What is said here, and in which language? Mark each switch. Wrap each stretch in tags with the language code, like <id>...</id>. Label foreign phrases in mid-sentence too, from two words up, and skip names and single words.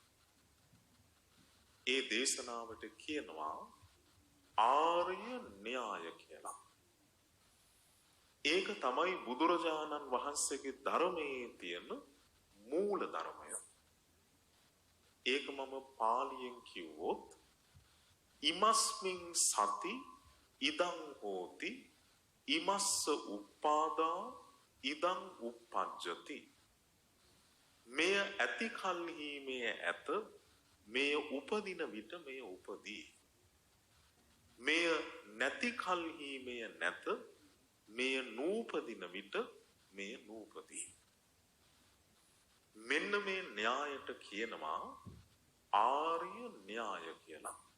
<si>ඒ දේශනාවට කියනවා ආර්ය න්‍යාය කියලා. ඒක තමයි බුදුරජාණන් වහන්සේගේ ධර්මයේ තියෙන මූල ධර්මය. ඒක මම පාලියෙන් කිව්වොත්</si> <pi>ඉමස්මින් සති ඉදං හෝති ඉමස්ස උප්පාදා ඉදං උප්පජ්ජති.</pi> <si>මෙය ඇති කල්හි මෙය ඇත, මෙය උපදින විට මෙය උපදී. මෙය නැති කල්හි මෙය නැත, මෙය නූපදින විට මෙය නූපදී. මෙන්න මේ න්‍යායට කියනවා ආර්ය න්‍යාය කියලා.</si>